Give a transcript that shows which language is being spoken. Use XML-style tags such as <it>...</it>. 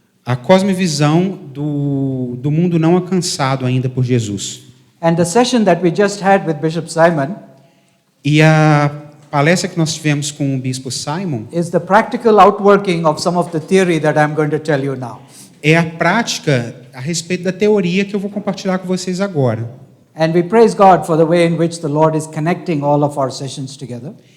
<pt>a cosmovisão do mundo não alcançado ainda por Jesus.</pt> <en>And the session that we just had with Bishop Simon</en> <pt>E a palestra que nós tivemos com o Bispo Simon</pt> <en>is the practical outworking of some of the theory that I'm going to tell you now.</en> <pt>é a prática a respeito da teoria que eu vou compartilhar com vocês agora.</pt> <en>And we praise God for the way in which the Lord is connecting all of our sessions together.</en>